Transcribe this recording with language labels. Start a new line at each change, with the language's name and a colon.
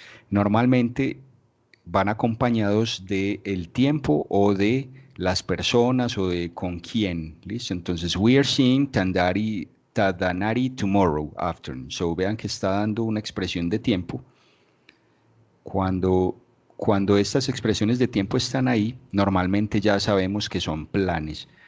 Spanish: Normalmente van acompañados de el tiempo o de las personas o de con quién. ¿Listo?
English: Entonces, we are seeing Tadanari tomorrow afternoon.
Spanish: So, vean que está dando una expresión de tiempo. Cuando estas expresiones de tiempo están ahí, normalmente ya sabemos que son planes.